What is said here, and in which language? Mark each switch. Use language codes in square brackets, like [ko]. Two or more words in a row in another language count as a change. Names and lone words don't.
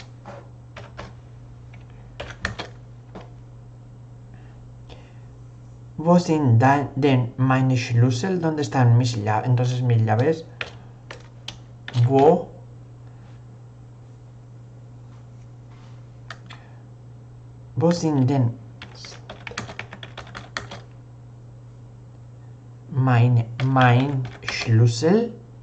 [de] Wo sind denn meine Schlüssel? [es] ¿Dónde están mis llaves? Entonces mis llaves. [de] Wo sind denn mein Schlüssel?